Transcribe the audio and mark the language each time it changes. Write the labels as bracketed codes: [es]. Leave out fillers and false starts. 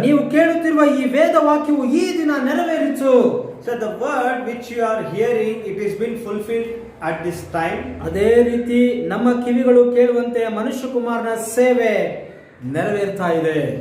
[kn] ನೀವು ಕೇಳುತ್ತಿರುವ ಈ ವೇದ ವಾಕ್ಯವು ಈ ದಿನ ನೆರವೇರಿತು. [en] So the word which you are hearing, it is been fulfilled at this time. [kn] ಅದೇ ರೀತಿ ನಮ್ಮ ಕಿವಿಗಳು ಕೇಳುವಂತೆ ಮನುಷ್ಯ ಕುಮಾರನ ಸೇವೆ ನೆರವೇರ್ತಾ ಇದೆ.